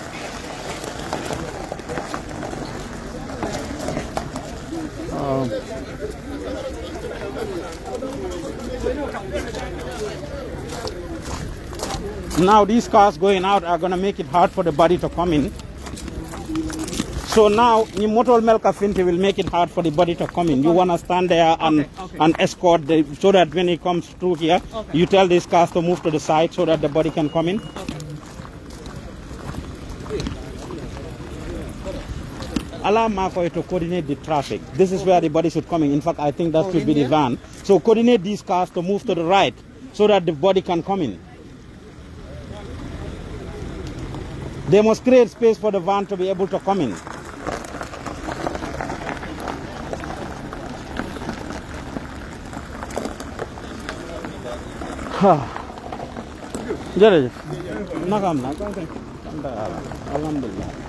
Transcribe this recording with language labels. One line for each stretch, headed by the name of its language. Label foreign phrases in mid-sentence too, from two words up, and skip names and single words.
English: Now these cars going out are going to make it hard for the body to come in. So now, the motor melka finti will make it hard for the body to come in. You want to stand there and escort so that when he comes through here, you tell these cars to move to the side so that the body can come in. Allow Marco to coordinate the traffic. This is where the body should come in. In fact, I think that should be the van. So coordinate these cars to move to the right so that the body can come in. They must create space for the van to be able to come in. Alhamdulillah.